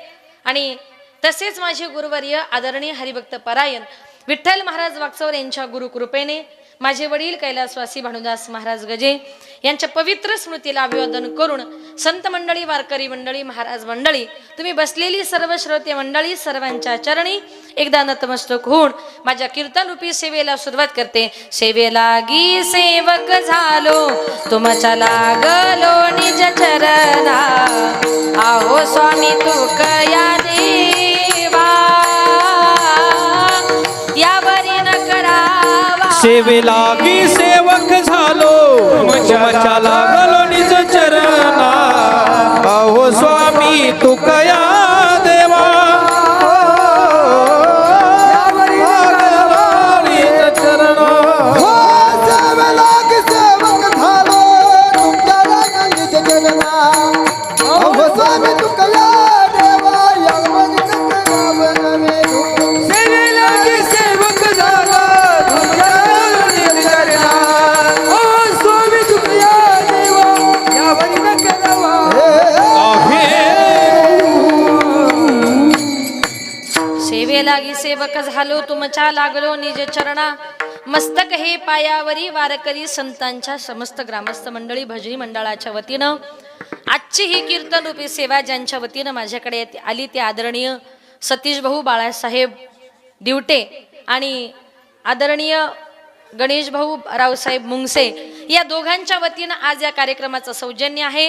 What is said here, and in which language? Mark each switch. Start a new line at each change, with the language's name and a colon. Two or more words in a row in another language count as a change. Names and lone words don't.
Marathi: आणि तसेच माझे गुरुवर्य आदरणीय हरिभक्त परायण विठ्ठल महाराज वागचौर यांच्या गुरुकृपेने माझे वडील कैलासवासी भानुदास महाराज गजे यांच्या पवित्र स्मृतीला अभिवादन करून संत मंडळी वारकरी मंडळी महाराज मंडळी तुम्ही बसलेली सर्व श्रोते मंडळी सर्वांच्या चरणी एकदा नतमस्तक होऊन माझ्या कीर्तन रूपी सेवेला सुरुवात करते। सेवेलागी सेवक झालो तुमच्या लागलो निज चरणा आहो स्वामी तुकया देवा यावरी न करावा। सेवेलागी सेवक झालो तुमच्या लागलो निज चरणा अहो स्वामी तुकया देवा निज चरण हो सेवेलागी सेवक झालो तुमच्या लागलो निज चरणा अहो स्वामी तुकया देवा सेवेलागी सेवक झालो सेवेलागी सेवक झालो तुमच्या लागलो निज चरणा मस्तक हे पायावरी वारकरी संतांच्या समस्त ग्रामस्थ मंडळी भजनी मंडळाच्या वतीनं आजची ही कीर्तन रूपी सेवा ज्यांच्या वतीनं माझ्याकडे आली ते आदरणीय सतीश भाऊ बाळासाहेब दिवटे आणि आदरणीय गणेश भाऊ रावसाहेब मुंगसे या दोघांच्या वतीनं आज या कार्यक्रमाचं सौजन्य आहे।